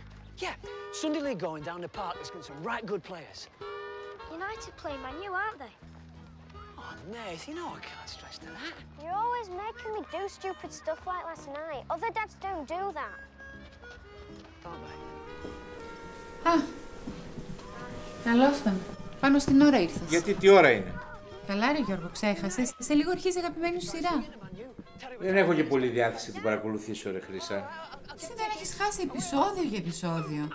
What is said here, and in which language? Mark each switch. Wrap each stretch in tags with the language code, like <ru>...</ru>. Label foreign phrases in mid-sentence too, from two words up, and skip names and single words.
<en>Yeah. Sunday league going down the park. There's some right good players. United play Man U, aren't they? Oh, Nath, you know I can't stress to that. You're always making me do stupid stuff like last night. Other dads don't do that. Don't they?</en> <el>Α, καλώς ήταν. Πάνω στην ώρα ήρθες. Γιατί τι ώρα είναι? Καλά ρε Γιώργο, ξέχασες. Σε λίγο αρχίζει η αγαπημένη σου σειρά. Δεν έχω και πολύ διάθεση να την παρακολουθήσω ρε Χρυσά. Εσύ δεν έχεις χάσει επεισόδιο για επεισόδιο.</el>